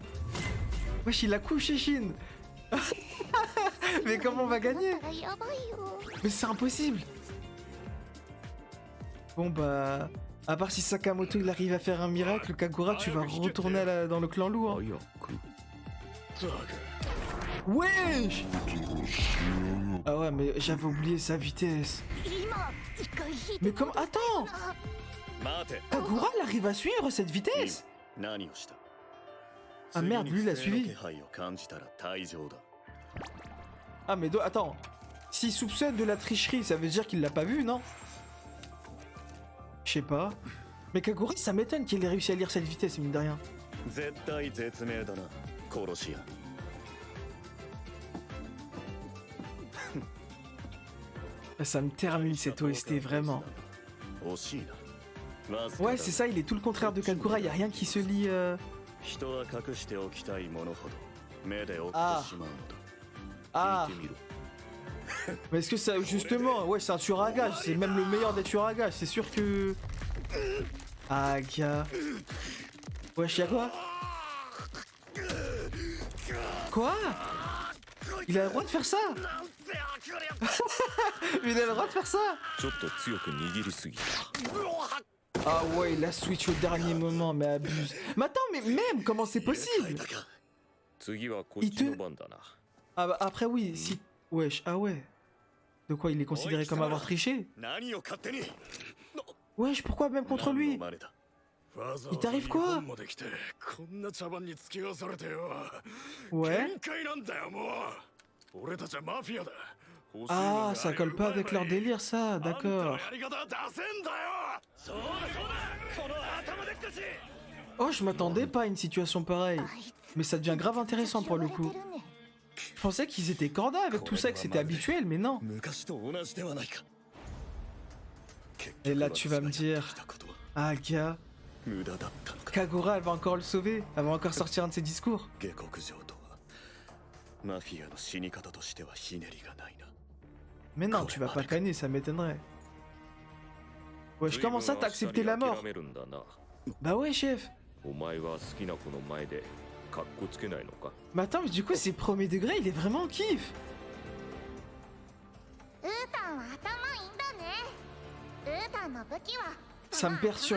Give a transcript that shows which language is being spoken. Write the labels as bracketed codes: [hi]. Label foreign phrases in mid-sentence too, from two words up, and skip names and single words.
[fr] Wesh, il a couché Shin. Mais comment on va gagner? [ja] だからやばいよ [fr] Mais c'est impossible. Bon bah, à part si Sakamoto il arrive à faire un miracle, Kagura tu vas retourner dans le clan loup. Hein. Wesh. Ah ouais mais j'avais oublié sa vitesse. [ja] 今一回引いて [fr] Mais comme... Attends, [ja] 待て [fr] Kagura il arrive à suivre cette vitesse. [ja] 何をした [fr] Ah merde, lui il a [ja] 次に [fr] suivi. [ja] 不正の気配を感じたら退場だ [fr] Ah mais attends, s'il soupçonne de la tricherie ça veut dire qu'il l'a pas vu non? Je sais pas. Mais Kagura ça m'étonne qu'il ait réussi à lire cette vitesse mine de rien. [ja] 絶対絶命だな殺し屋 [fr] Ça me termine cette OST vraiment. [ja] 惜しいなわずかだ [fr] Ouais c'est ça, il est tout le contraire de Kagura, y a rien qui se lie... [ja] 人は隠しておきたいものほど目で追ってしまうのだ [fr] Ah, [ja] 聞いてみろ [fr] mais est-ce que ça... Justement, ouais c'est un tueur à gage, c'est même le meilleur des tueurs à gage, c'est sûr que... Ah gars... Wesh y'a quoi? Quoi? Il a le droit de faire ça? Mais il a le droit de faire ça? [ja] ちょっと強く握りすぎた [fr] Ah ouais, il a switch au dernier moment, mais abuse. Mais attends, mais même, comment c'est possible? [ja] 次はこっちの番だな [fr] Ah bah après oui, si... Wesh, ah ouais. De quoi, il est considéré comme avoir triché? [ja] 何を勝手に [fr] Wesh, pourquoi même contre lui? [ja] 何の真似だ [fr] Il t'arrive quoi? [ja] まで来てこんな茶番に付き合わされてよ [fr] Ouais. [ja] 限界なんだよもう俺たちはマフィアだ [fr] Ah, ça colle pas avec leur délire, ça, d'accord. [ja] やり方は出せんだよそうだそうだこの頭でっかち [fr] Oh, je m'attendais pas à une situation pareille. [ja] あいつ [fr] Mais ça devient grave intéressant pour le [ja] 言わ [fr] coup. [ja] れてるね [fr] Je pensais qu'ils étaient corda avec tout ça, que c'était habituel, mais non. [ja] 昔と同じではないか [fr] Et là, tu vas me dire... [ja] したことは [fr] Ah, gars, [ja] 無駄だったのか [fr] Kagura, elle va encore le sauver. Elle va encore sortir un de ses discours. [ja] 下克上とはマフィアの死に方としてはひねりがないな [fr] Mais non, tu vas pas canner, ça m'étonnerait. Wesh, comment ça, t'as accepté la mort? [ja] 諦めるんだな [fr] Bah ouais, chef. [ja] お前は好きな子の前でカッコつけないのか [fr] Mais attends, mais du coup, c'est premier degré, il est vraiment en kiff. [ja] ウータンは頭いいんだねウータンの武器は [fr] Ça me perturbe.